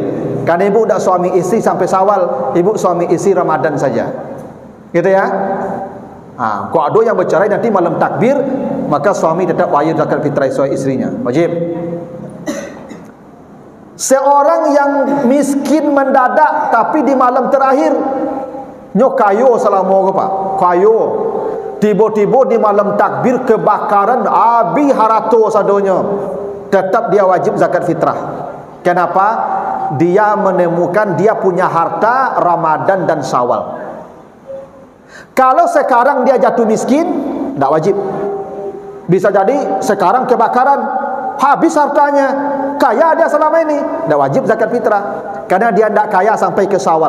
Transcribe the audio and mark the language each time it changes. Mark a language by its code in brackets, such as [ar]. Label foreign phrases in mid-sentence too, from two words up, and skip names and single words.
[id] Karena ibu tidak suami istri sampai Syawal, ibu suami istri Ramadan saja. Gitu ya. Kalau ada yang bercerai nanti malam takbir, maka suami tetap wajib zakat fitrah istrinya. Wajib. Seorang yang miskin mendadak tapi di malam terakhir, [min] nyo kayo selama pak, kayo. Tiba-tiba di malam takbir kebakaran abi harato sadonya, [id] tetap dia wajib zakat fitrah. Kenapa? Dia menemukan dia punya harta Ramadan dan Syawal. Kalau sekarang dia jatuh miskin, tidak wajib. Bisa jadi sekarang kebakaran, habis hartanya, kaya dia selama ini, tidak wajib zakat fitrah, karena dia tidak kaya sampai ke Syawal.